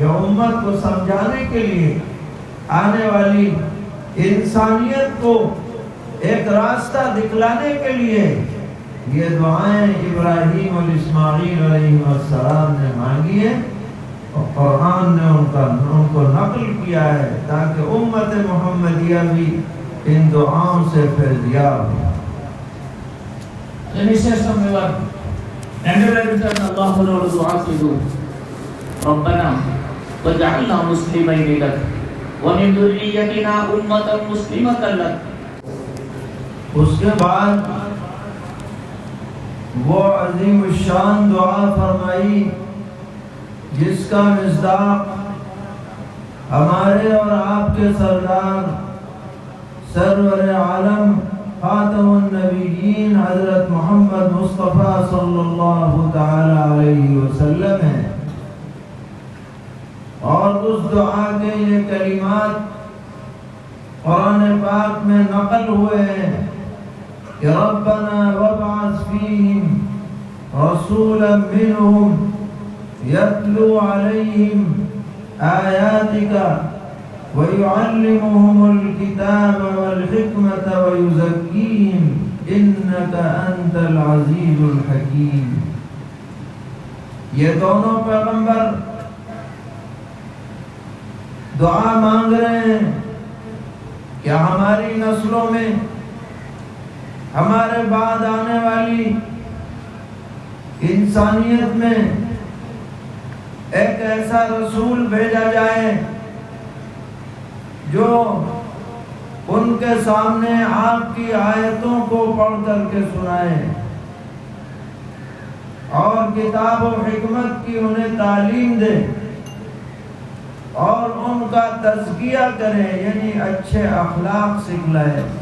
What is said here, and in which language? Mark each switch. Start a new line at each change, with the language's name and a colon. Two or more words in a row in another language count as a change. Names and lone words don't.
Urdu: یہ امت کو سمجھانے کے لیے، آنے والی انسانیت کو ایک راستہ دکھلانے کے لیے یہ دعائیں ابراہیم اور اسماعیل
Arabic: علیہ السلام
Urdu: نے مانگی ہیں، اور قرآن نے ان کو نقل کیا ہے تاکہ امت محمدیہ بھی ان دعاؤں سے فیضیاب ہو۔
Malayalam: അല്ലാഹുവിനോട് ദുആ ചെയ്തു,
Arabic: ربنا واجعلنا مسلمين لك ومن ذريتنا أمة مسلمة لك۔
Urdu: اس کے بعد وہ عظیم الشان دعا فرمائی جس کا مصداق ہمارے اور آپ کے سردار سرور عالم
Arabic: خاتم النبیین
Urdu: حضرت محمد مصطفیٰ
Arabic: صلی اللہ تعالی علیہ وسلم
Urdu: ہے، اور اس دعا کے یہ کلمات میں نقل ہوئے ہیں کہ
Arabic: ربنا وابعث فیہم رسولا منہم یتلو علیہم آیاتک وَيُعَلِّمُهُمُ الْكِتَابَ وَالْحِكْمَةَ وَيُزَكِّيهِمْ إِنَّكَ أَنْتَ الْعَزِيزُ الْحَكِيمُ۔
Urdu: یہ دونوں پیغمبر دعا مانگ رہے ہیں کہ ہماری نسلوں میں، ہمارے بعد آنے والی انسانیت میں ایک ایسا رسول بھیجا جائے جو ان کے سامنے آپ کی آیتوں کو پڑھ کر کے سنائے اور کتاب و حکمت کی انہیں تعلیم دے اور ان کا تزکیہ کرے، یعنی اچھے اخلاق سکھلائے۔